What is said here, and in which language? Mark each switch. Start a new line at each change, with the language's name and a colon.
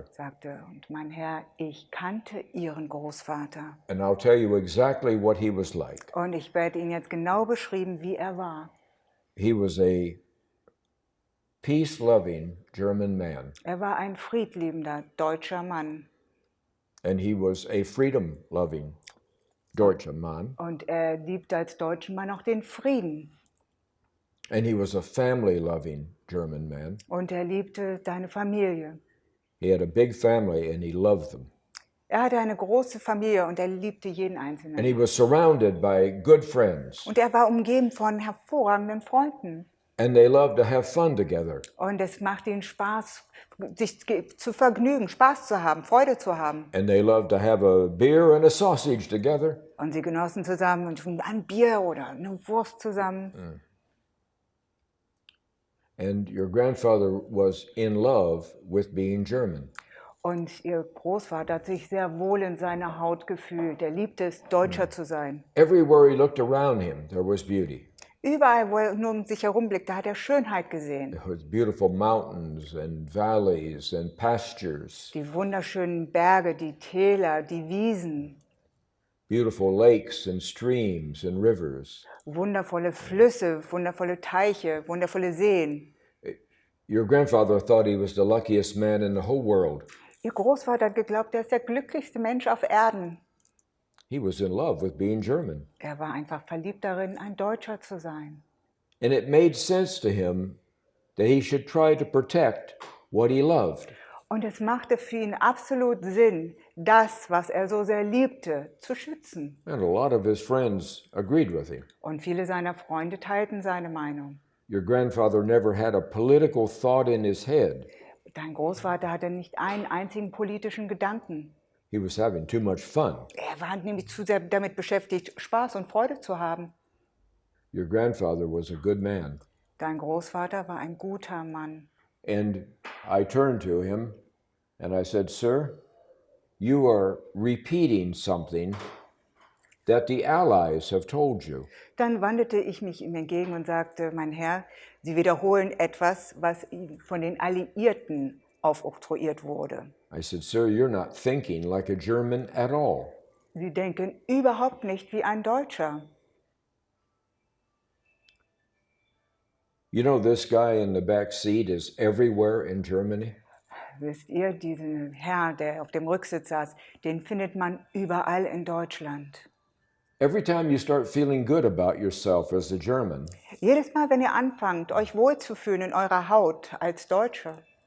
German: Er sagte, und mein Herr, ich kannte Ihren Großvater.
English: and I'll tell you exactly what he was like.
German: Und ich werde Ihnen jetzt genau beschreiben, wie er war.
English: He was a peace-loving German man,
German: Er war ein friedliebender deutscher Mann.
English: and he was a freedom-loving
German: deutscher Mann, Und er liebte als deutschen Mann auch den Frieden.
English: and he was a family-loving German man.
German: Und er liebte seine Familie.
English: He had a big family, and he loved them.
German: Er hatte eine große Familie und er liebte jeden
English: And
German: Einzelnen.
English: he was surrounded by good friends,
German: Und er war umgeben von hervorragenden Freunden.
English: and they loved to have fun together.
German: Und es machte ihnen Spaß, sich zu vergnügen, Spaß zu haben, Freude zu haben.
English: And they loved to have a beer and a sausage together.
German: Und sie genossen zusammen ein Bier oder eine Wurst zusammen.
English: And your grandfather was in love with being German.
German: Und ihr Großvater hat sich sehr wohl in seiner Haut gefühlt. Er liebte es, Deutscher zu sein.
English: Everywhere he looked around him, there was beauty.
German: Überall, wo er nur um sich herum blickte, hat er Schönheit gesehen.
English: There was beautiful mountains and valleys and pastures,
German: Die wunderschönen Berge, die Täler, die Wiesen,
English: beautiful lakes and streams and rivers.
German: wundervolle Flüsse, wundervolle Teiche, wundervolle Seen.
English: Your grandfather thought he was the luckiest man in the whole world.
German: Ihr Großvater hat geglaubt, er ist der glücklichste Mensch auf Erden.
English: He was in love with being German.
German: Er war einfach verliebt darin, ein Deutscher zu sein.
English: And it made sense to him that he should try to protect what he loved.
German: Und es machte für ihn absolut Sinn, das, was er so sehr liebte, zu schützen.
English: And a lot of his friends agreed with him.
German: Und viele seiner Freunde teilten seine Meinung.
English: Your grandfather never had a political thought in his head.
German: Dein Großvater hatte nicht einen einzigen politischen Gedanken.
English: He was having too much fun.
German: Er war nämlich zu sehr damit beschäftigt, Spaß und Freude zu haben.
English: Your grandfather was a good man.
German: Dein Großvater war ein guter Mann.
English: And I turned to him and I said, "Sir, you are repeating something that the Allies have told you."
German: Dann wandte ich mich ihm entgegen und sagte, mein Herr, Sie wiederholen etwas, was Ihnen von den Alliierten aufoktroyiert wurde.
English: I said, "Sir, you're not thinking like a German at all."
German: Sie denken überhaupt nicht wie ein Deutscher.
English: You know, this guy in the back seat is everywhere in Germany.
German: Wisst ihr, diesen Herr, der auf dem Rücksitz saß, den findet man überall in Deutschland.
English: Every time you start feeling good about yourself as a German,
German: Jedes Mal, wenn ihr anfangt, euch wohlzufühlen in eurer Haut als Deutscher,